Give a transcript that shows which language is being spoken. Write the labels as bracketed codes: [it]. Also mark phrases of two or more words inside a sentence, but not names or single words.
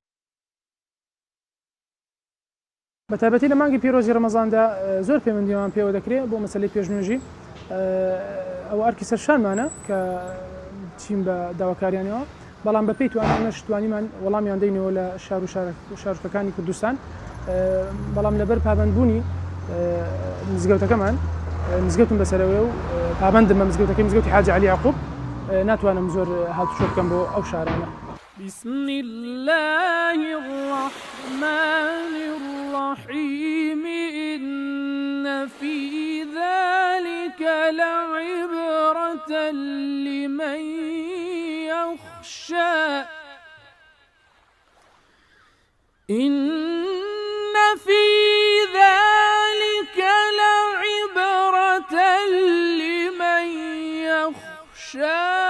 [ckb] بەتایبەتی لە مانگی پیرۆزی ڕەمەزاندا زۆر پەیوەندیمان پێوە دەکرێت بۆ مەسەلەی پێشنوێژی ئەو ئەرکی سەرشانمانە کە چین بە داواکاریانەوە بەڵام بەپێی توانانەش توانیمان وەڵامیان دەینەوە لە شار و شارۆچکەکانی کوردستان بەڵام لەبەر پابەندبوونی مزگەوتەکەمان مزگەوتم بەسەرەوەی و پابەندم بە مزگەوتەکەی مزگەوتی حاجی علی یعقوب ناتوانم زۆر هاتوچۆ بکەم بۆ ئەو شارانە. [ar] بسم الله الرحمن الرحيم إن في ذلك لعبرة لمن يخشى إن في ذلك لعبرة لمن يخشى